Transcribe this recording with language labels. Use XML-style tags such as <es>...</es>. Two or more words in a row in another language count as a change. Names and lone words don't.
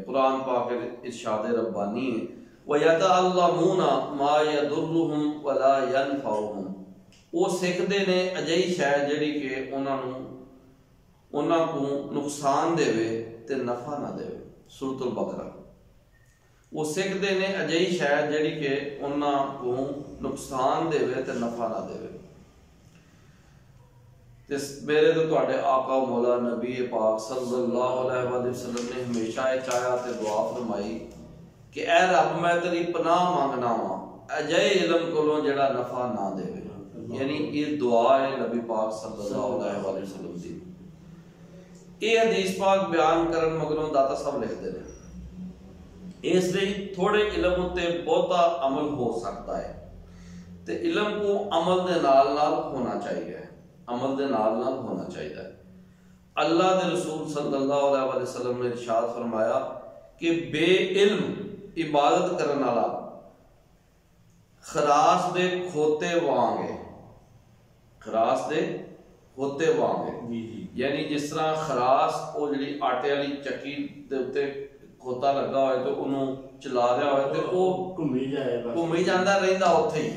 <pa>قرآن پاک ارشاد ربانی ہے,</pa> <ar>ويتعلمون ما يضرهم ولا ينفعهم,</ar> <pa>او سیکھدے نیں اجیہی شے جہڑی کہ اوہناں کو نقصان دیوے تے نفع نہ دیوے. सूरतुल बकरा। او سیکھدے نیں اجیہی شے جہڑی کہ اوہناں کو نقصان دیوے تے نفع نہ دیوے. تے میرے تو تہاڈے آقا مولا نبی پاک</pa> <ar>صلى الله عليه وسلم</ar> <pa>نے ہمیشہ یہ چاہا تے دعا فرمائی کہ اے رب میں تیری پناہ منگنا واں اجیہے علم کولوں جہڑا نفع نہ دیوے. یعنی یہ دعا ہے نبی پاک</pa> <ar>صلى الله عليه وسلم</ar> <pa>दी। یہ حدیث پاک بیان کرن مگروں داتا صاحب لکھدے ہیں، اس لئی تھوڑے علم اتے بہتا عمل ہو سکدا ہے تے علم کو عمل دے نال نال ہونا چاہیدا، عمل دے نال نال ہونا چاہیدا. اللہ دے رسول</pa> <ar>صلى الله عليه وسلم</ar> <pa>نے ارشاد فرمایا کہ بے علم عبادت کرنے والا خراس دے کھوتے وانگ ہے، خراس دے کھوتے وانگ ہے. یعنی جس طرح خراس او جی آٹے والی چکی دے اتے کھوتا لگا ہووے تو اوہناں نے چلا رہا ہووے تو او گھمی جاندا رہندا اوتھے ہی.</pa>